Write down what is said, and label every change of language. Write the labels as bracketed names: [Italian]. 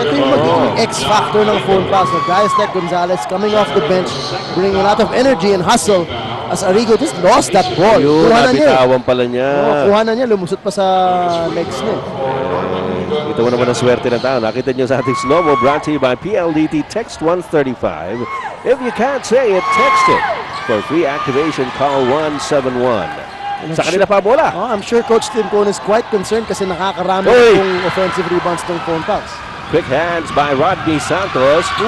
[Filipino] Ito yung magiging X-factor ng phone pass. [English] Guys like Gonzalez coming off the bench, bringing a lot of energy and hustle. As Arrigo just lost that ball. [Filipino] Yun, nabitawan pala niya. Kuha na niya, lumusot pa sa legs niya. Ito mo naman ang swerte ng tao. Nakita niyo sa ating slow-mo, [English] brought to you by PLDT. Text 135. If you can't say it, text it. For free activation, call 171. [Filipino] Sa kanila pa bola. [English] Oh, I'm sure Coach Tim Cohn is quite concerned [Filipino] kasi nakakarami yung offensive rebounds ng phone pass. [English] Quick hands by Rodney Santos.